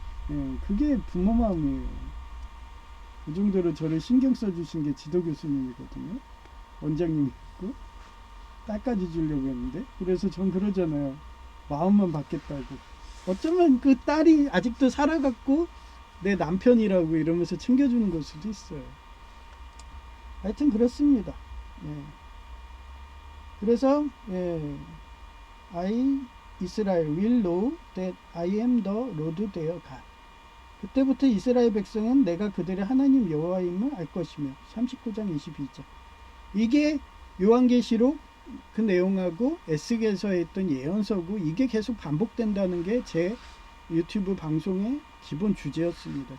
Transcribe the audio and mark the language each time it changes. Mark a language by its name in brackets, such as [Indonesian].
[Korean] 예, 그게 부모 마음이에요. 그 정도로 저를 신경 써주신 게 지도 교수님이거든요. 원장님이 있고 딸까지 주려고 했는데 그래서 전 그러잖아요. 마음만 받겠다고. 어쩌면 그 딸이 아직도 살아갖고 내 남편이라고 이러면서 챙겨주는 걸 수도 있어요. 하여튼 그렇습니다. 예. 그래서 [English] I Israel will know that I am the Lord their God. [Korean] 그때부터 이스라엘 백성은 내가 그들의 하나님 여호와임을 알 것이며 39장 22절. 이게 요한계시록 그 내용하고 에스겔서에 있던 예언서고 이게 계속 반복된다는 게 제 유튜브 방송의 기본 주제였습니다.